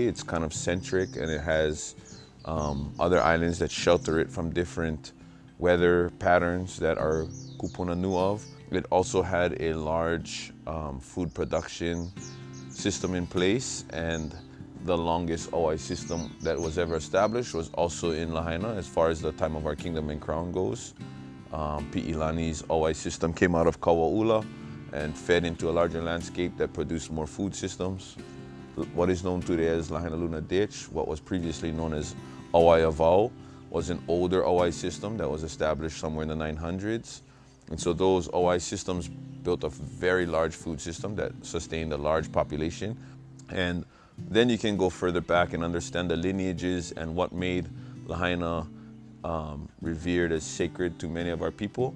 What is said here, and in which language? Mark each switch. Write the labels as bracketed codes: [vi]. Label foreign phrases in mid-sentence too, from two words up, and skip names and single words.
[en] It's kind of centric, and it has other islands that shelter it from different weather patterns that our kupuna knew of. It also had a large food production system in place, and the longest ʻaui system that was ever established was also in Lahaina as far as the time of our kingdom and crown goes. Pi'ilani's ʻaui system came out of Kauaʻula and fed into a larger landscape that produced more food systems. What is known today as Lāhaināluna Ditch, what was previously known as ʻaui Avau, was an older ʻaui system that was established somewhere in the 900s. And so those ʻaui systems built a very large food system that sustained a large population. And then you can go further back and understand the lineages and what made Lahaina revered as sacred to many of our people.